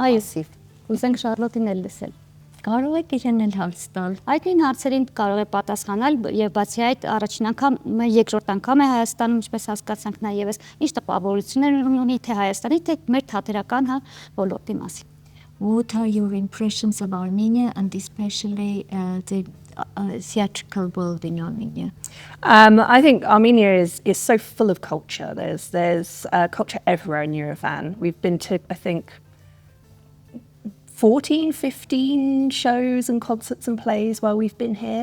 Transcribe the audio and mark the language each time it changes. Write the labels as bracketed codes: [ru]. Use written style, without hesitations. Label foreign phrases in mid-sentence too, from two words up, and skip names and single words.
[hy] Այո, պասիվ։ Ուզենք Շարլոտին էլ լսել։ Կարող եք իրեն էլ հարց տալ։ Այդ նույն հարցերին կարող է պատասխանալ եւ բացի այդ առաջին անգամ, երկրորդ անգամ է Հայաստանում, ինչպես հասկացանք նա եւս ինչ տպավորություններ ունի թե Հայաստանի, թե մեր թատերական ոլորտի մասին։ [en] What are your impressions of Armenia and especially the theatrical world in Armenia? I think Armenia is so full of culture. There's culture everywhere in Yerevan. We've been to, I think, 14, 15 shows and concerts and plays while we've been here.